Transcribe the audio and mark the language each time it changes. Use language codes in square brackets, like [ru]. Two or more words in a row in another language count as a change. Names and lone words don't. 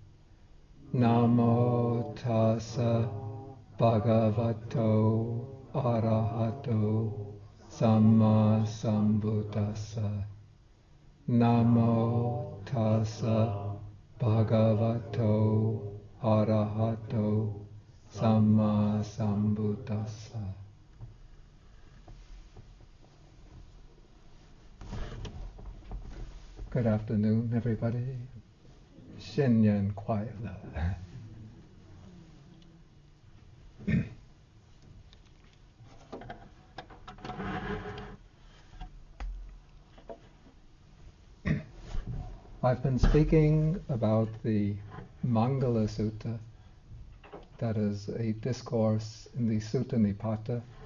[pi] Namo tassa bhagavato arahato samma sambuddhassa. Namo tassa bhagavato arahato samma sambuddhassa. [en] Good afternoon, everybody. [zh] 新年快乐. [en] I've been speaking about the Mangala Sutta, that is a discourse in the Sutta Nipata.